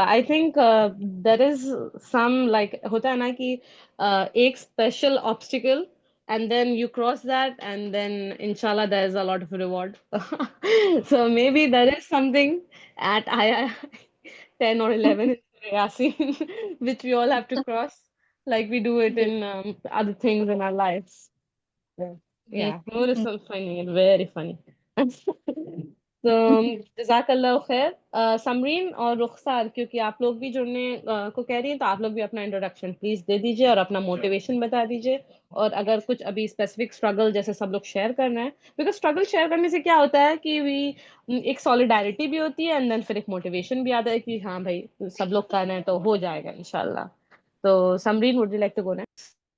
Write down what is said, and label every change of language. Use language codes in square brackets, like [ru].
[en] I think there is some like [ur] ہوتا ہے نا کہ ایک [en] Special obstacle and then you cross that and then انشاءاللہ there is a lot of reward. So maybe there is something at ayah 10 or 11 in Surah Yasin which we all have to cross like we do it Yes, in other things in our lives. Yeah, yes. yeah. Noor is so funny, very funny. [ur] تو جزاک اللہ خیر. سمرین اور رخسار کیونکہ آپ لوگ بھی جڑنے کو کہہ رہی ہیں تو آپ لوگ بھی اپنا انٹروڈکشن پلیز دے دیجیے اور اپنا موٹیویشن بتا دیجیے. اور اگر کچھ ابھی اسپیسیفک اسٹرگل جیسے سب لوگ شیئر کرنا ہے بیکاز اسٹرگل شیئر کرنے سے کیا ہوتا ہے کہ ایک سالیڈیرٹی بھی ہوتی ہے اینڈ دین پھر ایک موٹیویشن بھی آتا ہے کہ ہاں بھائی سب لوگ کر رہے ہیں تو ہو جائے گا انشاءاللہ. [en] تو Samreen would you like to go next?